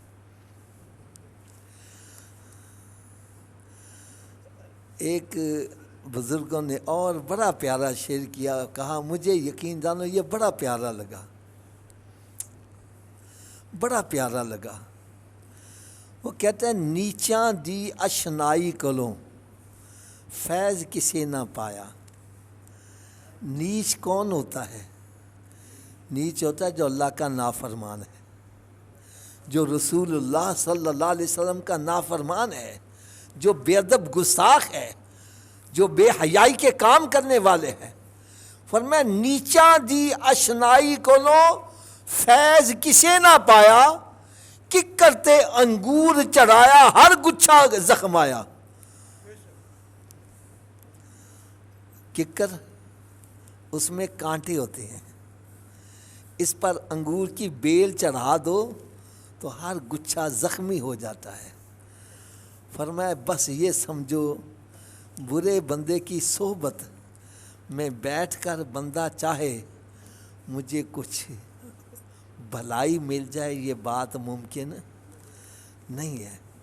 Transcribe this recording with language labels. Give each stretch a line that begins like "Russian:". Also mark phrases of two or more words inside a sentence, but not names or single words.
Urdu: ایک بزرگوں نے اور بڑا پیارا شعر کیا، کہا مجھے یقین جانو یہ بڑا پیارا لگا، بڑا پیارا لگا. وہ کہتے ہیں
Punjabi: نیچاں دی اشنائی کولوں فیض کسے نہ پایا.
Urdu: نیچ کون ہوتا ہے؟ نیچ ہوتا ہے جو اللہ کا نافرمان ہے، جو رسول اللہ صلی اللہ علیہ وسلم کا نافرمان ہے، جو بے ادب گستاخ ہے، جو بے حیائی کے کام کرنے والے ہیں.
Punjabi: فرمایا نیچاں دی اشنائی کولوں فیض کسے نہ پایا، ککر انگور چڑھایا ہر گچھا زخمایا.
Urdu: ککر اس میں کانٹے ہوتے ہیں، اس پر انگور کی بیل چڑھا دو تو ہر گچھا زخمی ہو جاتا ہے. فرمایا بس یہ سمجھو برے بندے کی صحبت میں بیٹھ کر بندہ چاہے مجھے کچھ بھلائی مل جائے، یہ بات ممکن نہیں ہے.